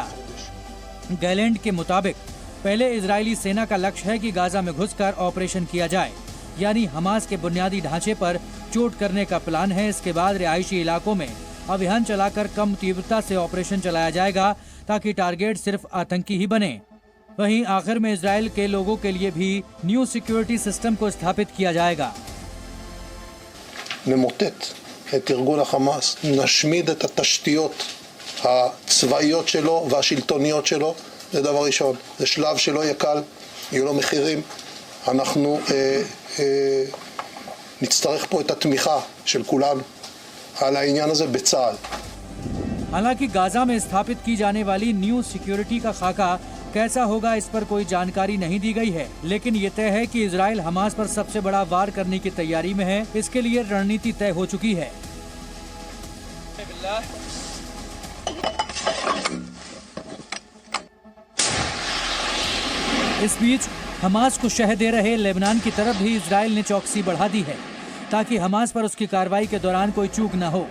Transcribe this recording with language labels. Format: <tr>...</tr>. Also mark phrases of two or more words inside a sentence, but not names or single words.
<hi>गैलेंड के मुताबिक पहले इजरायली सेना का लक्ष्य है कि गाजा में घुसकर ऑपरेशन किया जाए, यानी हमास के बुनियादी ढांचे पर चोट करने का प्लान है। इसके बाद रिहायशी इलाकों में अभियान चलाकर कम तीव्रता से ऑपरेशन चलाया जाएगा, ताकि टारगेट सिर्फ आतंकी ही बने। वहीं आखिर में इजराइल के लोगों के लिए भी</hi> <en>new security system</en> <hi>को स्थापित किया जाएगा।</hi> <he>נמוטט את ארגון החמאס, נשמיד את התשתיות הצבאיות שלו והשלטוניות שלו. זה דבר ראשון, זה שלב שלא יהיה קל, יהיו לו מחירים. אנחנו נצטרך פה את התמיכה של כולנו על העניין הזה בצה"ל.</he> <hi>हालांकि गाजा में स्थापित की जाने वाली</hi> <en>new security</en> <hi>का खाका कैसा होगा, इस पर कोई जानकारी नहीं दी गई है। लेकिन ये तय है कि इजराइल हमास पर सबसे बड़ा वार करने की तैयारी में है। इसके लिए रणनीति तय हो चुकी है। इस बीच हमास को शह दे रहे लेबनान की तरफ भी इजराइल ने चौकसी बढ़ा दी है, ताकि हमास पर उसकी कार्रवाई के दौरान कोई चूक न हो।</hi>